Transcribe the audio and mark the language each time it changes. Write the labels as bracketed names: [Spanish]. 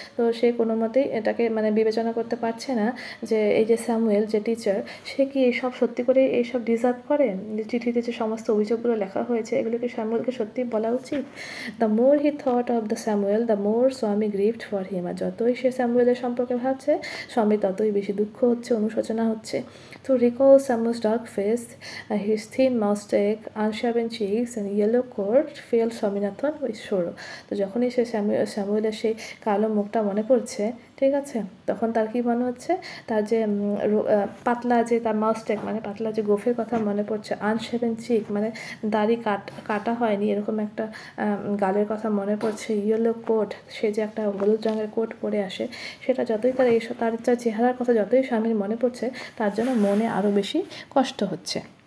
[Bangla] তো সে কোনো মতেই এটাকে মানে বিবেচনা করতে পারছে না যে এই যে স্যামুয়েল যে টিচার, সে কি এইসব সত্যি করে এইসব ডিজার্ভ করে। যে চিঠিতে যে সমস্ত অভিযোগগুলো লেখা হয়েছে এগুলো কি স্যামুয়েলকে সত্যি বলা উচিত। [English] The more he thought of the Samuel the more Swami grieved for him. [Bangla] আর যতই সে স্যামুয়েলের সম্পর্কে ভাবছে স্বামী ততই বেশি দুঃখ হচ্ছে, অনুশোচনা হচ্ছে। [English] To recall Samuel's dark face, his thin moustache, unshaven cheeks and yellow coat filled Swaminathan with sorrow. [Bangla] তো যখনই সে স্যামুয়েলের সেই কালো মুখটা মনে পড়ছে, ঠিক আছে, তখন তার কি মনে হচ্ছে, তার যে পাতলা যে তার মাউস্টেক মানে পাতলা যে গোফের কথা মনে পড়ছে, আনশেভেন চিক মানে দাড়ি কাটা হয়নি এরকম একটা গালের কথা মনে পড়ছে, ইয়েলো কোট, সে যে একটা হলুদ রঙের কোট পরে আসে, সেটা যতই তার চেহারার কথা যতই স্বামীর মনে পড়ছে তার জন্য মনে আরও বেশি কষ্ট হচ্ছে।